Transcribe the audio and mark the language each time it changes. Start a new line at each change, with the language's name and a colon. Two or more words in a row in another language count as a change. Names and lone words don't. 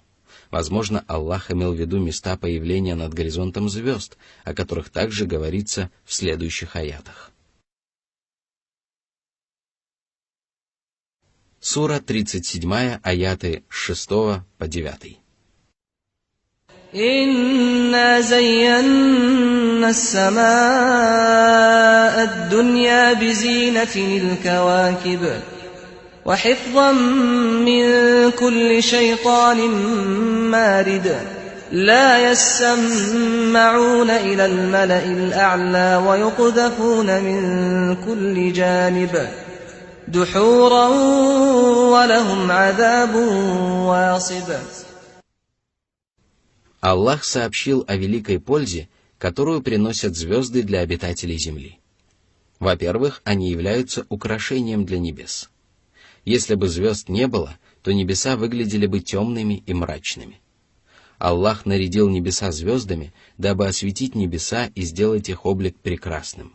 Russian: Возможно, Аллах имел в виду места появления над горизонтом звезд, о которых также говорится в следующих аятах. Сура 37, аяты с 6 по 9.
Arabic: إنا زينا السماء الدنيا بزينة الكواكب وحفظا من كل شيطان مارد لا يسمعون إلى الملأ الأعلى ويقذفون من كل جانب دحورا ولهم عذاب واصب.
Russian: Аллах сообщил о великой пользе, которую приносят звезды для обитателей земли. Во-первых, они являются украшением для небес. Если бы звезд не было, то небеса выглядели бы темными и мрачными. Аллах нарядил небеса звездами, дабы осветить небеса и сделать их облик прекрасным.